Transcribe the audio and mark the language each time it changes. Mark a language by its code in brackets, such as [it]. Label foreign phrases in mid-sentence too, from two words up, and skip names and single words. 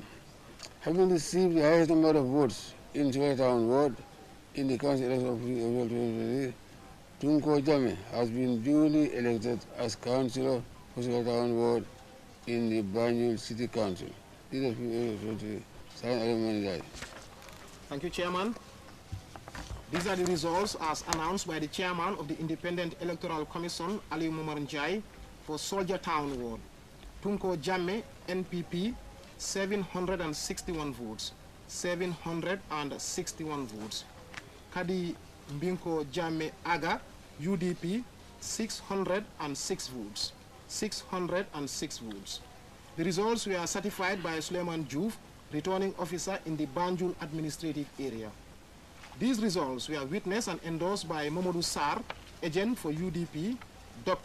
[en] Having received the highest number of votes in Sugar Town ward in the council election of 2023, Tunko Jame has been duly elected as councillor for Sugar Town ward in the Banjul City Council. This is signed Aliou Momar Njai. Thank you, Chairman. These are the results as announced by the Chairman of the Independent Electoral Commission, Aliou Momar Njai, for Soldier Town ward. Tunko Jame, NPP, 761 votes. 761 votes. Kadi Mbinko Jame Aga, UDP, 606 votes. 606 votes. The results were certified by Suleiman Juve, returning officer in the Banjul administrative area. These results were witnessed and endorsed by Mamadou Sar, agent for UDP, Dr.